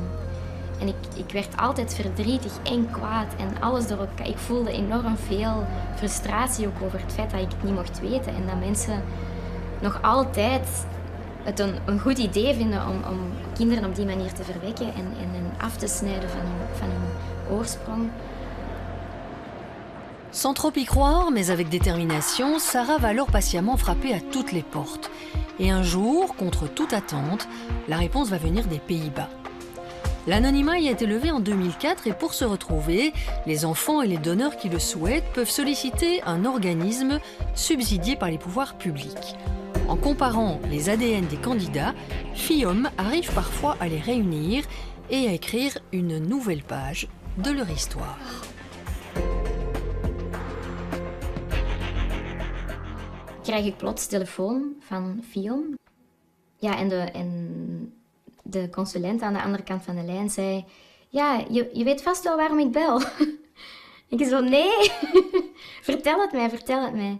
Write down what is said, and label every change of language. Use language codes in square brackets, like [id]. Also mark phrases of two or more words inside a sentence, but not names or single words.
[nl] En ik werd altijd verdrietig en kwaad en alles door elkaar. Ik voelde enorm veel frustratie ook over het feit dat ik het niet mocht weten. En dat mensen nog altijd het een goed idee vinden om kinderen op die manier te verwekken en hen af te snijden van hun oorsprong. [fr] Sans trop y croire, mais avec détermination, Sarah va alors patiemment frapper à toutes les portes. Et un jour, contre toute attente, la réponse va venir des Pays-Bas. L'anonymat y a été levé en 2004 et pour se retrouver, les enfants et les donneurs qui le souhaitent peuvent solliciter un organisme subsidié par les pouvoirs publics. En comparant les ADN des candidats, FIOM arrive parfois à les réunir et à écrire une nouvelle page de leur histoire. [nl] Krijg ik plots telefoon van FIOM. Ja, en de consulent aan de andere kant van de lijn zei... Ja, je weet vast wel waarom ik bel. Ik zo, nee. Vertel het mij.